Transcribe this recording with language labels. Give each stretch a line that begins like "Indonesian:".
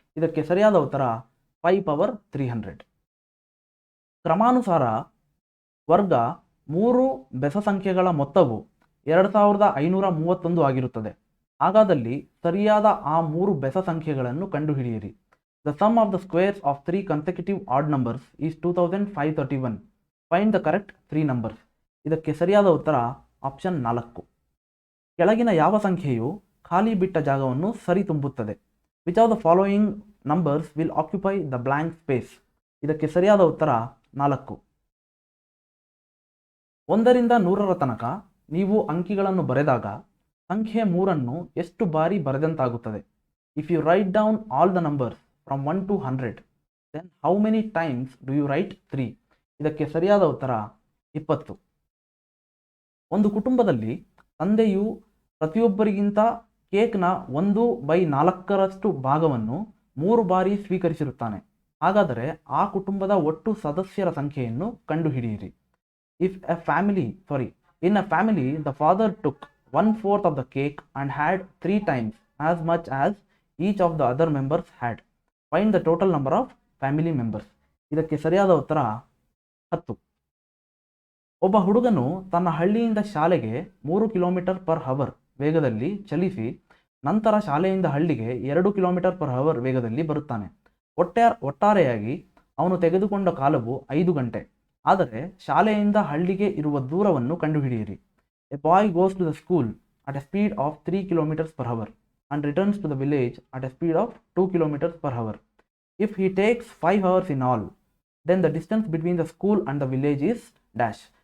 Kannada: ಇದಕ್ಕೆ ಸರಿಯಾದ ಉತ್ತರ 5 ಪವರ್ 300. ಕ್ರಮಾನುಸಾರ ವರ್ಗ 3 ಬೆಸ ಸಂಖ್ಯೆಗಳ ಮೊತ್ತವು 2531 ಆಗಿರುತ್ತದೆ. ಹಾಗಾದಲ್ಲಿ ಸರಿಯಾದ ಆ 3 ಬೆಸ ಸಂಖ್ಯೆಗಳನ್ನು ಕಂಡುಹಿಡಿಯಿರಿ.
English: The sum of the squares of 3 consecutive odd numbers is 2531. Find the correct 3 numbers.
Kannada: ಇದಕ್ಕೆ ಸರಿಯಾದ ಉತ್ತರ ಆಪ್ಷನ್ 4. ಕೆಳಗಿನ ಯಾವ ಸಂಖ್ಯೆಯು ಖಾಲಿ ಬಿಟ್ಟ ಜಾಗವನ್ನು ಸರಿ ತುಂಬುತ್ತದೆ?
English: Which of the following numbers will occupy the blank space?
Kannada: ಇದಕ್ಕೆ ಸರಿಯಾದ ಉತ್ತರ 4. 1ರಿಂದ 100ರ ತನಕ ನೀವು ಅಂಕಿಗಳನ್ನು ಬರೆದಾಗ ಸಂಖ್ಯೆ 3ಅನ್ನು ಎಷ್ಟು ಬಾರಿ ಬರೆದಂತಾಗುತ್ತದೆ?
English: If you write down all the numbers from 1 to 100, then how many times do you write 3?
Kannada: ಇದಕ್ಕೆ ಸರಿಯಾದ ಉತ್ತರ 20. ಒಂದು ಕುಟುಂಬದಲ್ಲಿ ತಂದೆಯು ಪ್ರತಿಯೊಬ್ಬರಿಗಿಂತ ಕೇಕ್ನ 1/4ರಷ್ಟು ಭಾಗವನ್ನು 3 ಬಾರಿ ಸ್ವೀಕರಿಸಿರುತ್ತಾನೆ. ಹಾಗಾದರೆ ಆ ಕುಟುಂಬದ ಒಟ್ಟು ಸದಸ್ಯರ ಸಂಖ್ಯೆಯನ್ನು ಕಂಡುಹಿಡಿಯಿರಿ.
English: In a family, the father took 1/4 of the cake and had 3 times as much as each of the other members had. Find the total number of family members.
Kannada: ಇದಕ್ಕೆ ಸರಿಯಾದ ಉತ್ತರ 10. ಒಬ್ಬ ಹುಡುಗನು ತನ್ನ ಹಳ್ಳಿಯಿಂದ ಶಾಲೆಗೆ 3 ಕಿಲೋಮೀಟರ್ ಪರ್ ಅವರ್ ವೇಗದಲ್ಲಿ ಚಲಿಸಿ ನಂತರ ಶಾಲೆಯಿಂದ ಹಳ್ಳಿಗೆ 2 ಕಿಲೋಮೀಟರ್ ಪರ್ ಅವರ್ ವೇಗದಲ್ಲಿ ಬರುತ್ತಾನೆ. ಒಟ್ಟಾರೆಯಾಗಿ ಅವನು ತೆಗೆದುಕೊಂಡ ಕಾಲವು 5 ಗಂಟೆ. ಆದರೆ ಶಾಲೆಯಿಂದ ಹಳ್ಳಿಗೆ ಇರುವ ದೂರವನ್ನು ಕಂಡುಹಿಡಿಯಿರಿ.
English: A boy goes to the school at a speed of 3 kilometres per hour and returns to the village at a speed of 2 kilometers per hour. If he takes 5 hours in all, then the distance between the school and the village is dash.